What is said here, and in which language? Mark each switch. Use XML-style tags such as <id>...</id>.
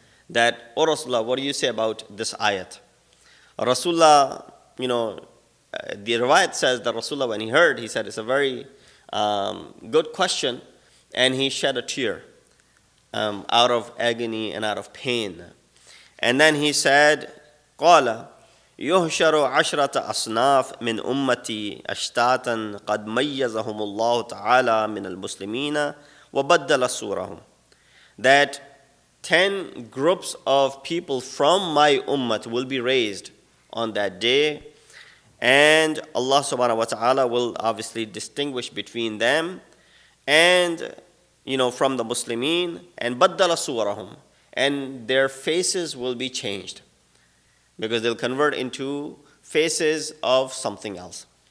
<en>That, O Rasulullah, what do you say about this ayat? Rasulullah, the riwayat says that Rasulullah, when he heard, he said, it's a very good question, and he shed a tear out of agony and out of pain. And then he said,</en> <ar>قال يهشر عشرة أصناف من أمتي أشتاتا قد ميزهم الله تعالى من المسلمين وبدل صورهم.</ar> <en>That 10 groups of people from my ummah will be raised on that day, and Allah subhanahu wa ta'ala will obviously distinguish between them and from the Muslimin, and baddala surahum, and their faces will be changed because they'll convert into faces of something else.</en>